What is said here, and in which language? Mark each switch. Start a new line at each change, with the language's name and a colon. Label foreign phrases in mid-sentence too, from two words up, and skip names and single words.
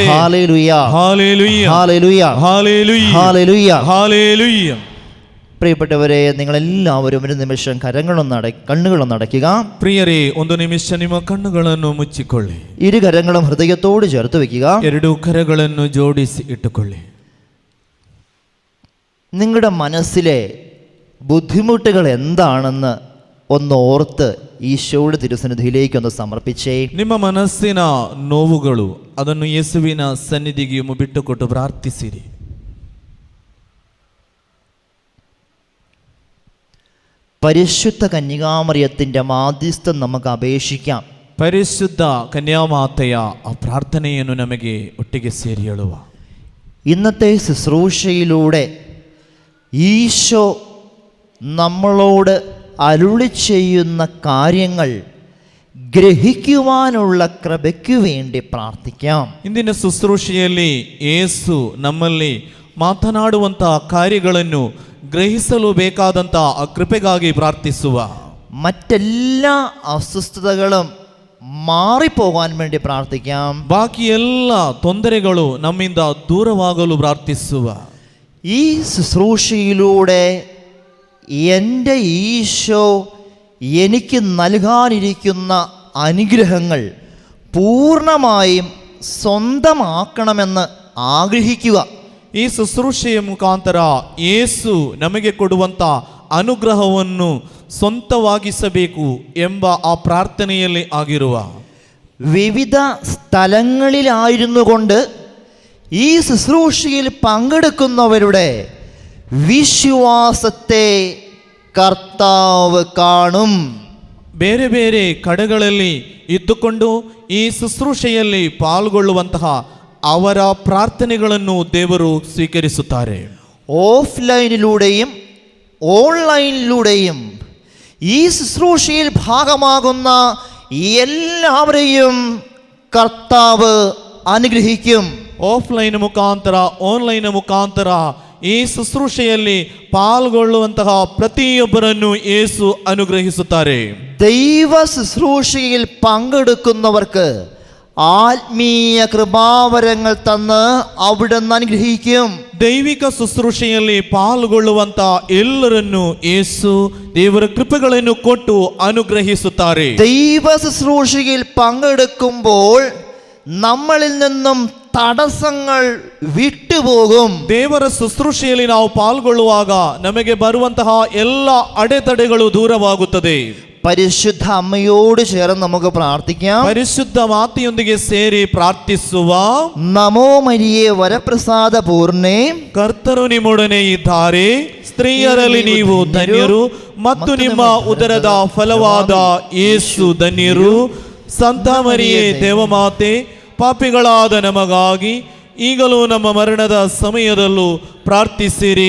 Malayalam: ഹല്ലേലൂയ, ഹല്ലേലൂയ, ഹല്ലേലൂയ, ഹല്ലേലൂയ, ഹല്ലേലൂയ. ഹല്ലേലൂയ. പ്രിയപ്പെട്ടവരെ, നിങ്ങളെല്ലാവരും ഒരു നിമിഷം കണ്ണുകളൊന്ന് അടയ്ക്കുക. പ്രിയരേ,
Kannada: ಒಂದು ನಿಮಿಷ ನಿಮ್ಮ ಕಣ್ಣುಗಳನ್ನು ಮುಚ್ಚಿಕೊಳ್ಳಿ.
Malayalam: ഇരു കരങ്ങളും ഹൃദയത്തോട് ചേർത്ത് വെക്കുക.
Kannada: ಎರಡು ಕರಗಳನ್ನು ಜೋಡಿಸಿ ಇಟ್ಟುಕೊಳ್ಳಿ.
Malayalam: നിങ്ങളുടെ മനസ്സിലെ ബുദ്ധിമുട്ടുകൾ എന്താണെന്ന് ഒന്ന് ഓർത്ത് ഈശോയുടെ തിരുസന്നിധിയിലേക്കൊന്ന് സമർപ്പിച്ചേ.
Kannada: ನಿಮ್ಮ ಮನಸ್ಸಿನ ನೋವುಗಳು, ಅದನ್ನು ಯೇಸುವಿನ ಸನ್ನಿಧಿಗೆ ಬಿಟ್ಟುಕೊಟ್ಟು ಪ್ರಾರ್ಥಿಸಿರಿ.
Malayalam: പരിശുദ്ധ കന്യകാമറിയത്തിൻ്റെ മാധ്യസ്ഥം നമുക്ക് അപേക്ഷിക്കാം.
Kannada: ಪರಿಶುದ್ಧ ಕನ್ಯಾಮಾತೆಯ ಆ ಪ್ರಾರ್ಥನೆಯನ್ನು ನಮಗೆ ಒಟ್ಟಿಗೆ ಸೇರಿ ಹೇಳುವ.
Malayalam: ഇന്നത്തെ ശുശ്രൂഷയിലൂടെ ഈശോ നമ്മളോട് അരുളി ചെയ്യുന്ന കാര്യങ്ങൾ ഗ്രഹിക്കുവാനുള്ള കൃപയ്ക്കു വേണ്ടി പ്രാർത്ഥിക്കാം.
Kannada: ಇಂದಿನ ಶುಶ್ರೂಷೆಯಲ್ಲಿ ಯೇಸು ನಮ್ಮಲ್ಲಿ ಮಾತನಾಡುವಂತಹ ಕಾರ್ಯಗಳನ್ನು ಗ್ರಹಿಸಲು ಬೇಕಾದಂಥ ಆ ಕೃಪೆಗಾಗಿ ಪ್ರಾರ್ಥಿಸುವ.
Malayalam: മറ്റെല്ലാ അസ്വസ്ഥതകളും മാറിപ്പോകാൻ വേണ്ടി പ്രാർത്ഥിക്കാം.
Kannada: ಬಾಕಿ ಎಲ್ಲ ತೊಂದರೆಗಳು ನಮ್ಮಿಂದ ದೂರವಾಗಲು ಪ್ರಾರ್ಥಿಸುವ.
Malayalam: ഈ ശുശ്രൂഷയിലൂടെ എൻ്റെ ഈശോ എനിക്ക് നൽകാനിരിക്കുന്ന അനുഗ്രഹങ്ങൾ പൂർണ്ണമായും സ്വന്തമാക്കണമെന്ന് ആഗ്രഹിക്കുക.
Kannada: ಈ ಶುಶ್ರೂಷೆಯ ಮುಖಾಂತರ ಯೇಸು ನಮಗೆ ಕೊಡುವಂಥ ಅನುಗ್ರಹವನ್ನು ಸ್ವಂತವಾಗಿಸಬೇಕು ಎಂಬ ಆ ಪ್ರಾರ್ಥನೆಯಲ್ಲಿ ಆಗಿರುವ.
Malayalam: വിവിധ സ്ഥലങ്ങളിലായിരുന്നു കൊണ്ട് ഈ ശുശ്രൂഷയിൽ പങ്കെടുക്കുന്നവരുടെ വിശ്വാസത്തെ കർത്താവ് കാണും.
Kannada: ಬೇರೆ ಬೇರೆ ಕಡೆಗಳಲ್ಲಿ ಇದ್ದುಕೊಂಡು ಈ ಶುಶ್ರೂಷೆಯಲ್ಲಿ ಪಾಲ್ಗೊಳ್ಳುವಂತಹ ಅವರ ಪ್ರಾರ್ಥನೆಗಳನ್ನು ದೇವರು ಸ್ವೀಕರಿಸುತ್ತಾರೆ.
Malayalam: ഓഫ്ലൈനിലൂടെയും ഓൺലൈനിലൂടെയും ഈ ശുശ്രൂഷയിൽ ഭാഗമാകുന്ന എല്ലാവരെയും കർത്താവ് അനുഗ്രഹിക്കും.
Kannada: ಆಫ್ಲೈನ್ ಮುಖಾಂತರ, ಆನ್ಲೈನ್ ಮುಖಾಂತರ ಈ ಶುಶ್ರೂಷೆಯಲ್ಲಿ ಪಾಲ್ಗೊಳ್ಳುವಂತಹ ಪ್ರತಿಯೊಬ್ಬರನ್ನು ಯೇಸು ಅನುಗ್ರಹಿಸುತ್ತಾರೆ.
Malayalam: ദൈവ ശുശ്രൂഷയിൽ പങ്കെടുക്കുന്നവർക്ക് ആത്മീയ കൃപാവരങ്ങൾ തന്ന് അവിടുന്ന് അനുഗ്രഹിക്കും.
Kannada: ದೈವಿಕ ಶುಶ್ರೂಷೆಯಲ್ಲಿ ಪಾಲ್ಗೊಳ್ಳುವಂತ ಎಲ್ಲರನ್ನು ಯೇಸು ದೇವರ ಕೃಪೆಗಳನ್ನು ಕೊಟ್ಟು ಅನುಗ್ರಹಿಸುತ್ತಾರೆ.
Malayalam: ദൈവ ശുശ്രൂഷയിൽ പങ്കെടുക്കുമ്പോൾ നമ്മളിൽ നിന്നും തടസ്സങ്ങൾ വിട്ടുപോകും.
Kannada: ದೇವರ ಶುಶ್ರೂಷೆಯಲ್ಲಿ ನಾವು ಪಾಲ್ಗೊಳ್ಳುವಾಗ ನಮಗೆ ಬರುವಂತಹ ಎಲ್ಲ ಅಡೆತಡೆಗಳು ದೂರವಾಗುತ್ತದೆ.
Malayalam: പരിശുദ്ധ അമ്മയോട് ചേർന്ന് നമുക്ക് പ്രാർത്ഥിക്കാം.
Kannada: ಪರಿಶುದ್ಧ ಮಾತೆಯೊಂದಿಗೆ ಸೇರಿ ಪ್ರಾರ್ಥಿಸುವ.
Malayalam: നമോ മരിയേ വരപ്രസാദ പൂർണ്ണേ,
Kannada: ಕರ್ತರು ನಿಮ್ಮೊಡನೆ ಇದ್ದಾರೆ, ಸ್ತ್ರೀಯರಲ್ಲಿ ನೀವು ಧನ್ಯರು ಮತ್ತು ನಿಮ್ಮ ಉದರದ ಫಲವಾದ ಯೇಸು ಧನ್ಯರು. ಸಂತ ಮರಿಯೇ ದೇವಮಾತೆ, ಪಾಪಿಗಳಾದ ನಮಗಾಗಿ ಈಗಲೂ ನಮ್ಮ ಮರಣದ ಸಮಯದಲ್ಲೂ ಪ್ರಾರ್ಥಿಸಿರಿ.